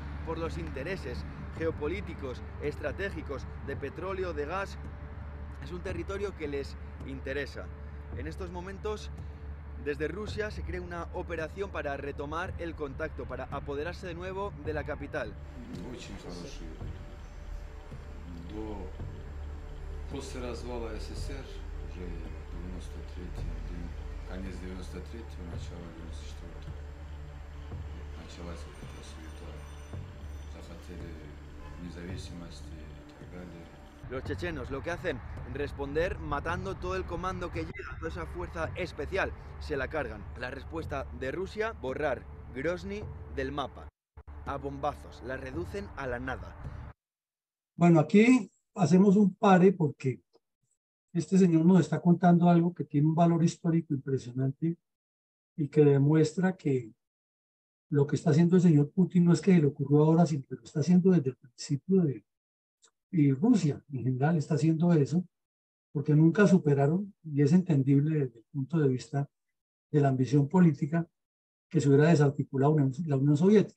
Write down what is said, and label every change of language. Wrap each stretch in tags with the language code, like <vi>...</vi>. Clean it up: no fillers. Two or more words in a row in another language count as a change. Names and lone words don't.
<es>Por los intereses geopolíticos, estratégicos, de petróleo, de gas. Es un territorio que les interesa. En estos momentos, desde Rusia se crea una operación para retomar el contacto, para apoderarse de nuevo de la capital.</es> <ru>Очень хороший. После развала СССР, уже 93-й, конец 93-го, начало 94-го, началась вот эта суета. Захотели независимости и так далее.</ru> <es>Los chechenos lo que hacen, responder matando todo el comando que llega, toda esa fuerza especial, se la cargan. La respuesta de Rusia, borrar Grozny del mapa. A bombazos, la reducen a la nada. Bueno, aquí hacemos un pare porque este señor nos está contando algo que tiene un valor histórico impresionante y que demuestra que lo que está haciendo el señor Putin no es que le ocurrió ahora, sino que lo está haciendo desde el principio y Rusia en general está haciendo eso porque nunca superaron, y es entendible desde el punto de vista de la ambición política, que se hubiera desarticulado la Unión Soviética.</es>